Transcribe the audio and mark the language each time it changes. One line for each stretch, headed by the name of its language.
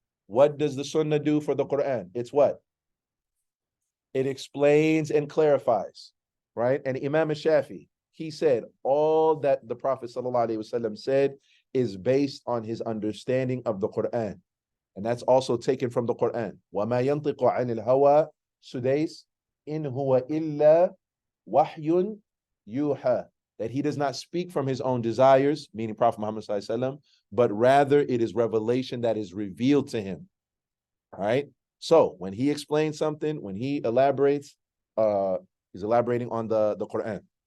English: What does the Sunnah do for the Quran? It's what? It explains and clarifies, right? And Imam al-Shafi, he said, all that the Prophet ﷺ said is based on his understanding of the Quran. And that's also taken from the Quran.
Arabic: وَمَا يَنْطِقُ عَنِ الْهَوَىٰ Sudais, إِنْ هُوَ إِلَّا وَحْيٌ يُوحَىٰ.
English: That he does not speak from his own desires, meaning Prophet Muhammad ﷺ, but rather it is revelation that is revealed to him. All right. So when he explains something, when he elaborates, he's elaborating on the Quran.